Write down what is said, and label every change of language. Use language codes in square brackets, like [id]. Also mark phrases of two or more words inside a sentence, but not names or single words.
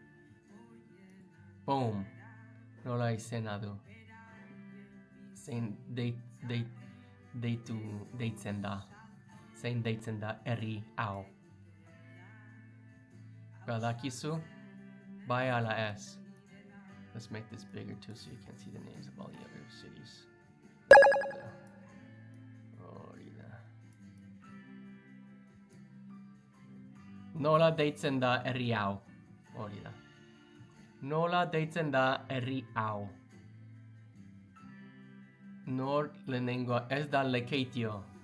[eu] Ziur. Boom. Nola izena du. Zein deitzen da. Zein deitzen da herri hau. Badakizu? Bai ala ez. [en] Let's make this bigger too so you can see the names of all the other cities. [eu] Hori da. Nola deitzen da herri hau. Hori da. Nola deitzen da herri hau. Nor lehenengo ez da Lekeitio.